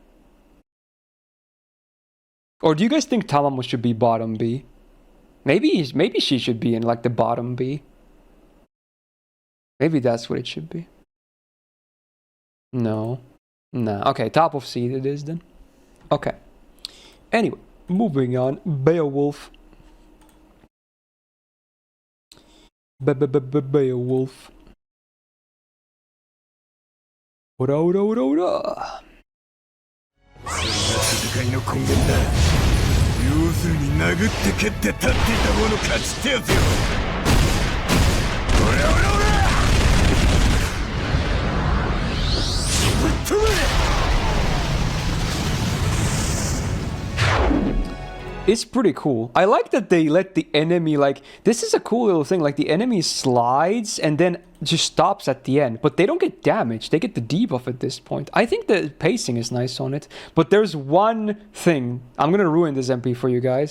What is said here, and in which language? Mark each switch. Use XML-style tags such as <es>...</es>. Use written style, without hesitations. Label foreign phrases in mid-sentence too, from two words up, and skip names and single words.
<en>Or do you guys think Tamamo should be bottom B? Maybe she should be in like the bottom B. Maybe that's what it should be. No. Nah. Okay, top of C it is then. Okay. Anyway, moving on. Beowulf. Beowulf.</en> <ja>Ora, ora, ora, ora. 戦いの根源だ。要するに殴って蹴って立っていた方の勝ちってやつよ。オラオラオラ。ぶっ飛べ。</ja> <en>It's pretty cool. I like that they let the enemy, like, this is a cool little thing, like the enemy slides and then just stops at the end, but they don't get damaged, they get the debuff at this point. I think the pacing is nice on it, but there's one thing, I'm gonna ruin this MP for you guys.</en>